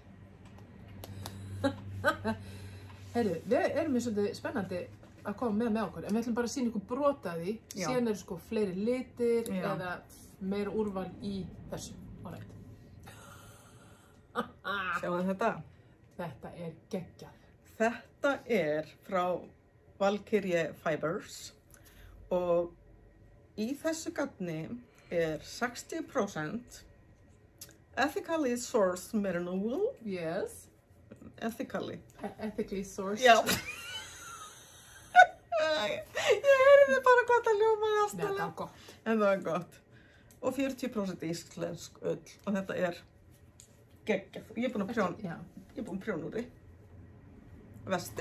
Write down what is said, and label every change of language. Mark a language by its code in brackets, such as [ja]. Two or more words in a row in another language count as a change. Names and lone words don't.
[is] Heyrðu, við erum með svolítið spennandi að koma með okkur, en við ætlum bara að sýna ykkur brota því, síðan eru sko fleiri litir eða meira úrval í þessu. Alright. Sjáum þetta. Þetta er geggjað. Þetta er frá Valkyrie Fibers og í þessu garni er 60% [en] ethically sourced merino wool. [is] Yes. Ethically. [en] Ethically sourced. [is] Já. Ég heyrði bara hvað það ljómaði Nei, aðstæðlega. það var gott. En það var gott. Og 40% íslensk ull og þetta er geggjað. Ég er búin að prjóna, Já. ég er búin að prjóna úr því. Vesti.